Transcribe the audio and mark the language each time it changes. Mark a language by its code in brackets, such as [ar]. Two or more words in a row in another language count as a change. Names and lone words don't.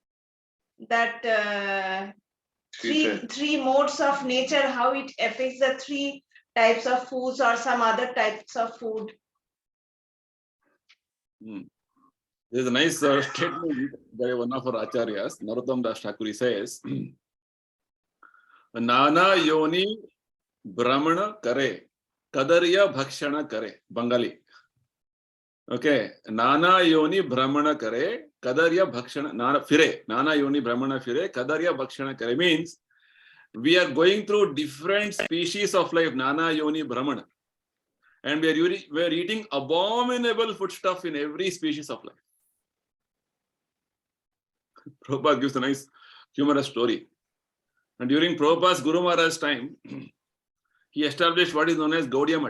[en] That three modes of nature, how it affects the three types of foods or some other types of food? There's a nice statement by one of our acharyas, Narottam Das Thakur. He says, [bn] নানা যোনি ভ্রমণ করে, কদর্য ভক্ষণ করে. Bengali. [en] Okay. [bn] নানা যোনি ভ্রমণ করে, কদর্য ভক্ষণ, নানা যোনি ভ্রমণ ফিরে, কদর্য ভক্ষণ করে. [en] Means we are going through different species of life, [bn] নানা যোনি ভ্রমণ. [en] And we are eating abominable foodstuff in every species of life. Prabhupada gives a nice humorous story. And during Prabhupada's Guru Maharaj's time, he established what is known as Gaudiya Math.